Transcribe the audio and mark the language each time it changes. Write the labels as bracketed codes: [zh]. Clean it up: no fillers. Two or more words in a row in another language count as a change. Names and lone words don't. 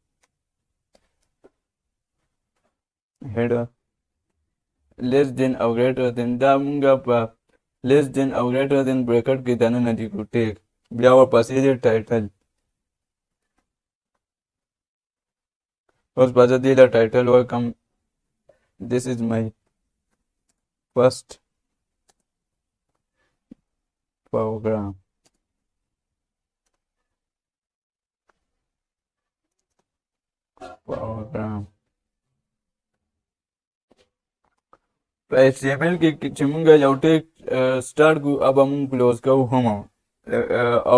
[en] header less than [ps] او [en] greater than [ps] دا موږ په [en] less than [ps] او [en] greater than [ps] بریکټ کې دننه لیکو ټیګ بیا ورپسې دی ټایټل اوس به زه دې له ټایټل ورکړم [en] this is my first [ps] program په HTML کې چې موږ یو ټیګ سټارټ کړو اب موږ کلوز کوو هم او